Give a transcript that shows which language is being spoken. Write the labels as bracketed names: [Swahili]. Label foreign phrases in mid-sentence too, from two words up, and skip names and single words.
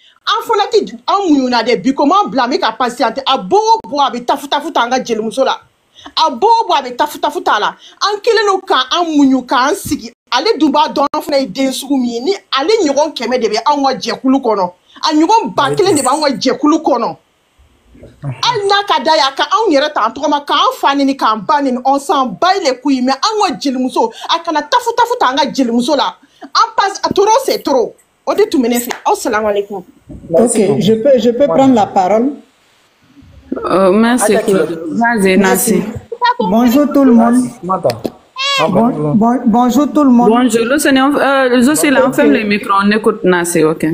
[Bambara] an fana ti an muɲuna de bi [French] comment blâmer [Bambara] ka patienter a bo a bɛ tafuta an ka jelimuso la a bo a bɛ tafuta la an kelen no kan an muɲu k'an sigi ale dun b'a dɔn an fana ye den sugu min ye ni ale ɲɔgɔn 100 de bɛ anw ka jɛkulu kɔnɔ a ɲɔgɔn 1000 de b'anw ka jɛkulu kɔnɔ hali n'a ka d'a ye a ka anw yɛrɛ ta an tɔgɔ ma k'an fa nini k'an ba nini [French] on s'en bat les couilles mais [Bambara] an ka jelimuso a kana tafuta an ka jelimuso la an passe [French] trop c'est trop. Ok, je peux prendre la parole. Merci. Vas-y, Nassi. Bonjour tout le monde. Bonjour tout le monde. Bonjour, on ferme les micros, on écoute Nassi, ok.